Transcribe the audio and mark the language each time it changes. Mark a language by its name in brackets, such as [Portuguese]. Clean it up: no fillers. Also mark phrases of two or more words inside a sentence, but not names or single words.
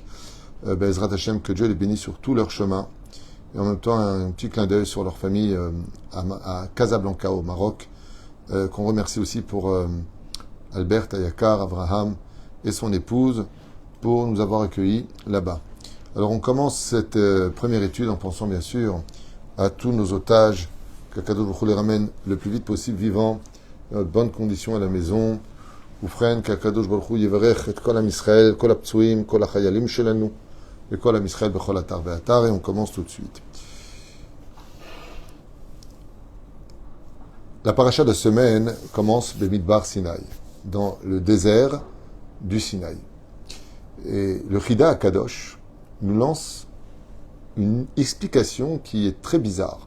[Hebrew] בעזרת השם, [French] que Dieu les bénisse sur tout leur chemin. Et en même temps, un petit clin d'œil sur leur famille à Casablanca, au Maroc, qu'on remercie aussi pour Albert Ayakar, Abraham et son épouse pour nous avoir accueillis là-bas. Alors on commence cette première étude en pensant bien sûr à tous nos otages, qu' [Hebrew] הקדוש ברוך הוא [French] les ramène le plus vite possible vivants, dans de bonnes conditions à la maison. [Hebrew] Oufren, qu' הקדוש ברוך הוא יברך את כל עם ישראל, כל הפצועים, כל החיילים שלנו. [French] Et on commence tout de suite. La paracha de semaine commence [Hebrew] במדבר סיני, [French] dans le désert du Sinaï. Et le Chida Kadosh nous lance une explication qui est très bizarre.